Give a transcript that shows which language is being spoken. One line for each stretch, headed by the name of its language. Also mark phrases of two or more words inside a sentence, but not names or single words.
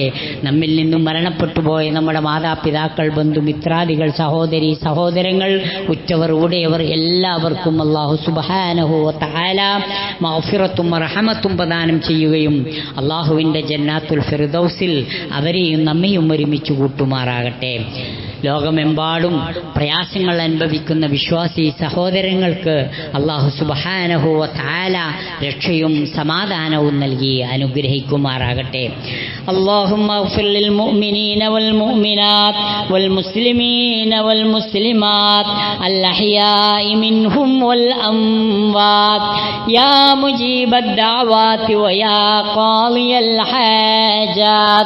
Malayalam: നമ്മിൽ നിന്നും മരണപ്പെട്ടുപോയ നമ്മുടെ മാതാപിതാക്കൾ, ബന്ധുമിത്രാദികൾ, സഹോദരി സഹോദരങ്ങൾ, ഉറ്റവർ ഉടയവർ എല്ലാവർക്കും
Arabic: الله سبحانه وتعالى
Malayalam: മഗ്ഫിറത്തും റഹ്മത്തും പ്രദാനം ചെയ്യുകയും അല്ലാഹുവിൻ്റെ ജന്നാത്തുൽ ഫിർദൗസിൽ അവരെയും നമ്മയും ഒരുമിച്ച് കൂട്ടുമാറാകട്ടെ. ലോകമെമ്പാടും പ്രയാസങ്ങൾ അനുഭവിക്കുന്ന വിശ്വാസി സഹോദരങ്ങൾക്ക്
Arabic: الله سبحانه وتعالى
Malayalam: രക്ഷയും സമാധാനവും നൽകി അനുഗ്രഹിക്കുമാറാകട്ടെ.
Arabic: اللهم اغفر للمؤمنين والمؤمنات والمسلمين والمسلمات الأحياء منهم والأموات يا مجيب الدعوات ويا قاضي الحاجات.